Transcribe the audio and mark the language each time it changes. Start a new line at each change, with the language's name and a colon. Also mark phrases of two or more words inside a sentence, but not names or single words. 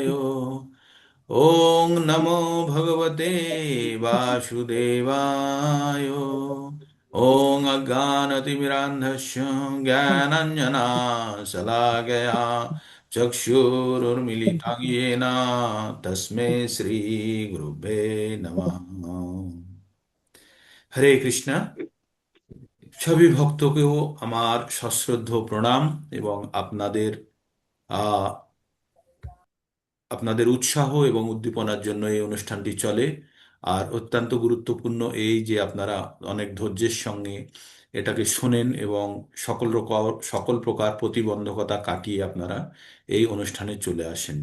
Sanskrit: ओम नमो भगवते वासुदेवाय। ओम अज्ञानतिमिरान्धस्य ज्ञानाञ्जनाशलाकया चक्षुरुन्मीलितं येन तस्मै श्रीगुरुभ्ये नमः।
Bangla: হরে কৃষ্ণা। সবই ভক্তকেও আমার সশ্রদ্ধ প্রণাম এবং আহ আপনাদের উৎসাহ এবং উদ্দীপনার জন্য এই অনুষ্ঠানটি চলে। আর অত্যন্ত গুরুত্বপূর্ণ এই যে আপনারা অনেক ধৈর্যের সঙ্গে এটাকে শোনেন এবং সকল প্রকার প্রতিবন্ধকতা কাটিয়ে আপনারা এই অনুষ্ঠানে চলে আসেন।